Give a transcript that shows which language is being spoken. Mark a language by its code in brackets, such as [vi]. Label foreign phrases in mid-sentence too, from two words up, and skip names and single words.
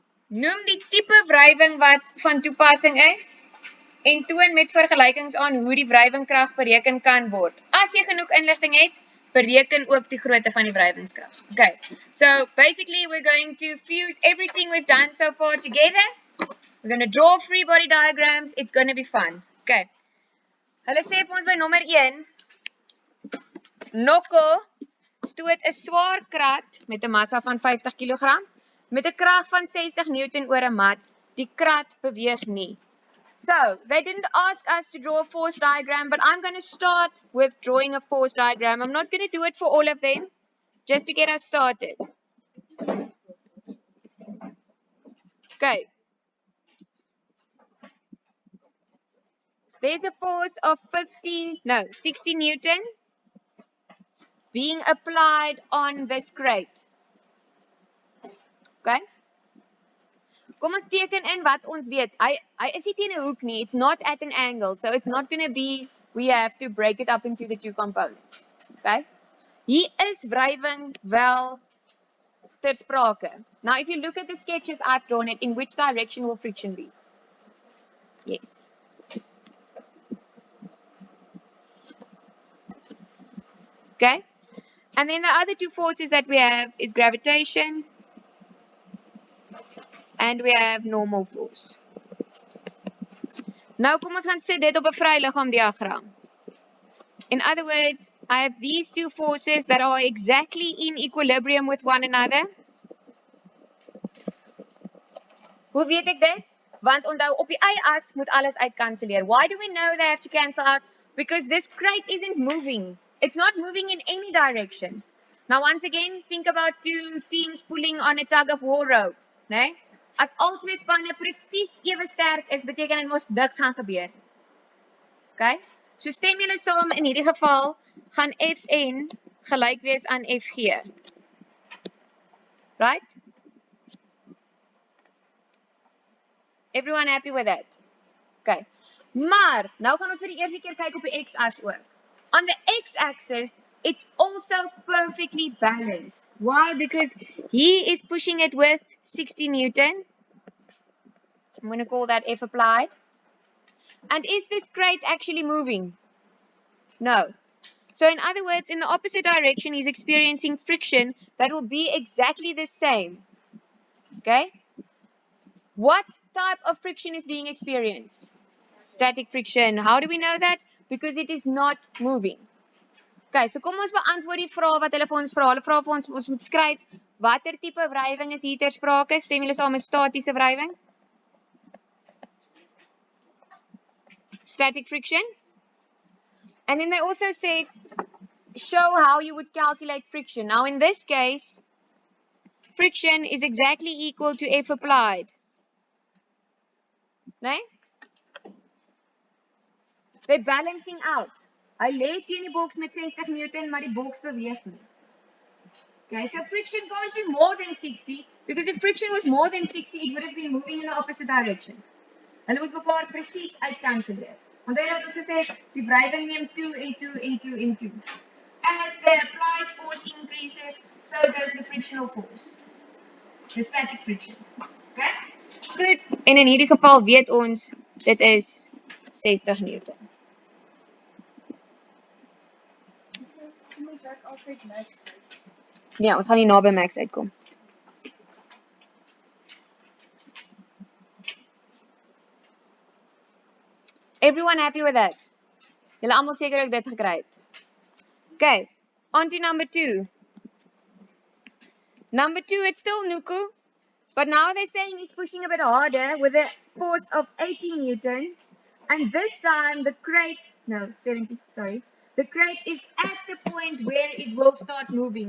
[af] Noem die tipe wrywing wat van toepassing is en toon met vergelykings aan hoe die wrywingkrag bereken kan word. As jy genoeg inligting het, bereken ook die grootte van die wrywingskrag. [en] Okay, so basically we're going to fuse everything we've done so far together. We're going to draw free body diagrams. It's going to be fun. Okay. [af] Hulle sê vir ons by nommer 1, Nokko stoot 'n swaar krat met 'n massa van 50 kg met 'n krag van 60 Newton oor 'n mat. Die krat beweeg nie. [en] So, they didn't ask us to draw a force diagram, but I'm going to start with drawing a force diagram. I'm not going to do it for all of them, just to get us started. Okay. There's a force of 60 Newton being applied on this crate. Okay. [af] Kom ons teken in wat ons weet. Hy is nie teen 'n hoek nie. [en] It's not at an angle. So it's not going to be we have to break it up into the two components. Okay? [af] Hier is wrywing wel ter sprake. [en] Now if you look at the sketches I've drawn it, in which direction will friction be? Yes. Okay? And then the other two forces that we have is gravitation and we have normal force. [af] Nou kom ons gaan sit dit op 'n vryliggaam diagram. [en] In other words, I have these two forces that are exactly in equilibrium with one another. [af] Hoe weet ek dit? Want onthou op die y-as moet alles uitkanselleer. [en] Why do we know they have to cancel out? Because this crate isn't moving. It's not moving in any direction. Now once again, think about two teams pulling on a tug of war rope, [af] né? As al twee spanne presies ewe sterk is, beteken dit mos niks gaan gebeur. [en] Okay? [af] So stem julle saam in hierdie geval gaan Fn gelyk wees aan Fg. [en] Right? Everyone happy with that? Okay. [af] Maar nou gaan ons vir die eerste keer kyk op die x-as ook. [en] On the x-axis, it's also perfectly balanced. Why? Because he is pushing it with 60 Newton. I'm going to call that F applied. And is this crate actually moving? No. So in other words, in the opposite direction, he's experiencing friction that will be exactly the same. Okay? What type of friction is being experienced? Static friction. How do we know that? Because it is not moving. Okay, so [af] kom ons beantwoord die vrae wat hulle vir ons vra. Hulle vra vir ons moet skryf watter tipe wrywing is hier ter sprake? Stem julle saam met statiese wrywing? [en] Static friction. And then they also say show how you would calculate friction. Now in this case, friction is exactly equal to F applied. Nee? They're balancing out. [af] Hy lê teen die boks met 60 Newton, maar die boks beweeg nie. [en] Okay, so friction can't be more than 60, because if friction was more than 60, it would have been moving in the opposite direction. [af] Hulle moet mekaar presies uitkanselleer. Onthou dat ons gesê die wrywing neem toe en toe en toe en toe. [en] As the applied force increases, so does the frictional force. The static friction. Okay? Goed. [af] En in hierdie geval weet ons dit is 60 Newton. Ons werk altyd max uit. Ja, ons gaan nie naby max uitkom. [en] Everyone happy with that? [af] Julle almal seker ook dit gekry het. [en] Okay, on to number 2. Number 2, it's still Nuku, but now they're saying he's pushing a bit harder with a force of 80 Newton, and this time the crate, no, 70, sorry. The crate is at the point where it will start moving.